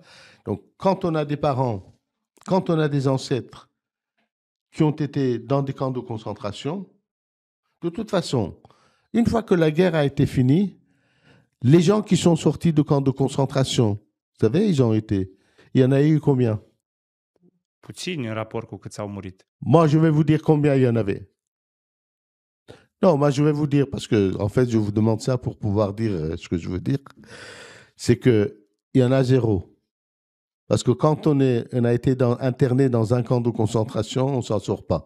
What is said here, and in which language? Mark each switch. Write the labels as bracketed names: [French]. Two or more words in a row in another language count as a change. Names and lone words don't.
[French] Donc quand on a des parents, quand on a des ancêtres qui ont été dans des camps de concentration, de toute façon, une fois que la guerre a été finie, les gens qui sont sortis de camps de concentration, vous savez, ils ont été. Il y en a eu combien? [Romanian] Puțini în raport cu câți au murit. [French] Moi, je vais vous dire combien il y en avait. Non, moi, je vais vous dire, parce que, en fait, je vous demande ça pour pouvoir dire ce que je veux dire. C'est qu'il y en a 0. Parce que quand on a été interné dans un camp de concentration, on ne s'en sort pas.